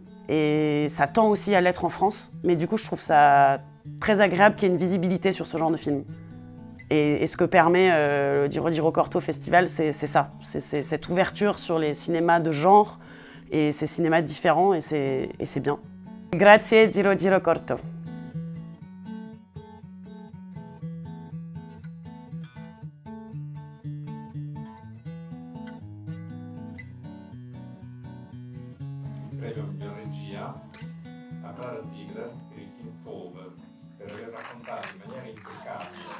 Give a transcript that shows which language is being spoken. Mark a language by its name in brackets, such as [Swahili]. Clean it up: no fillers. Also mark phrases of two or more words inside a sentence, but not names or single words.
[French] Et ça tend aussi à l'être en France. Mais du coup, je trouve ça très agréable qu'il y ait une visibilité sur ce genre de film. Et ce que permet le Giro Corto Festival, c'est ça. C'est cette ouverture sur les cinémas de genre et ces cinémas différents, et c'est bien. [Italian] Grazie Giro Corto. Premio miglior regia a Clara Ziegler per il film Fauve, per aver raccontato in maniera impeccabile.